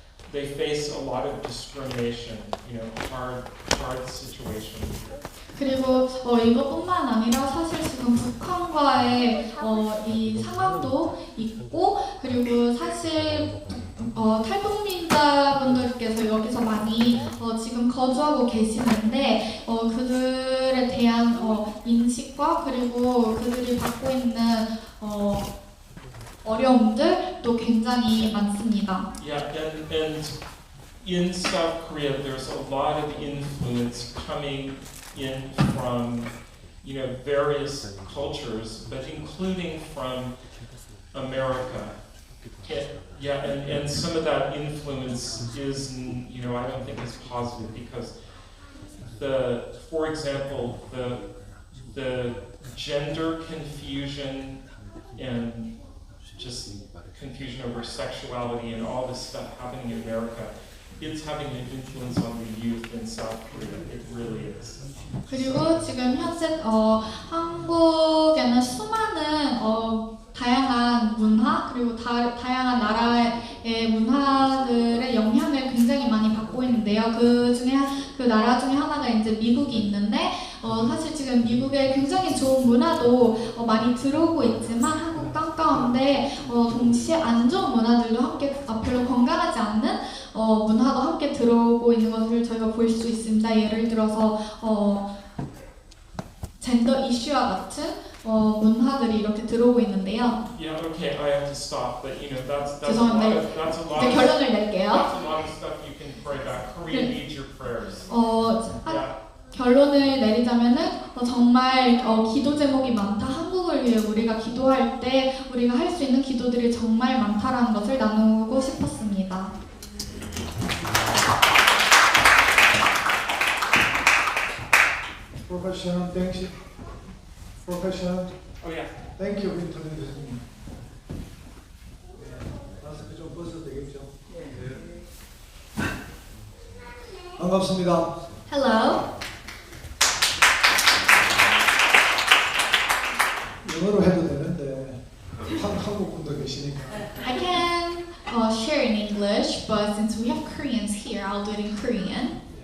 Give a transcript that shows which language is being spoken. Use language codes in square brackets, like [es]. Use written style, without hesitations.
[en] They face a lot of discrimination, hard situation. [ko] 그리고 이것뿐만 아니라 사실 지금 북한과의 이 상황도 있고, 그리고 사실 탈북민자분들께서 여기서 많이 지금 거주하고 계시는데 그들에 대한 인식과 그리고 그들이 받고 있는 어려움들도 굉장히 많습니다. [en] Yeah, and in South Korea, there's a lot of influence coming in from, various cultures, but including from America. And some of that influence is, I don't think is positive because for example, the gender confusion and just confusion over sexuality and all this stuff happening in America, it's having an influence on the youth in South Korea. It really is. [ko] 그리고 지금 현재 한국에는 수많은 다양한 문화 그리고 다양한 나라의 문화들의 영향을 굉장히 많이 받고 있는데요. 그 나라 중에 하나가 이제 미국이 있는데 사실 지금 미국에 굉장히 좋은 문화도 많이 들어오고 있지만 한국 땅 가운데 동시에 안 좋은 문화들도 함께 별로 건강하지 않는 문화도 함께 들어오고 있는 것을 저희가 볼 수 있습니다. 예를 들어서 젠더 이슈와 같은 문화들이 이렇게 들어오고 있는데요. [en] Yeah, okay, I have to stop, but that's [ko] 죄송한데 [en] that's a lot. [ko] 이제 결론을 낼게요. [en] That's a lot of stuff you can pray about. Korea needs your prayers. [ko] 결론을 내리자면은 정말 기도 제목이 많다. 한국을 위해 우리가 기도할 때 우리가 할 수 있는 기도들이 정말 많다라는 것을 나누고 싶었습니다. [en] Professional, thank you. Professional. Oh yeah. Thank you, [ko] 인터넷 교수님. 마스크 좀 벗어도 되겠죠? 네. 반갑습니다. [en] Hello. [ko] 영어로 해도 되는데 한국 분도 계시니까. [en] I can share in English, but since we have Koreans here, I'll do it in Korean.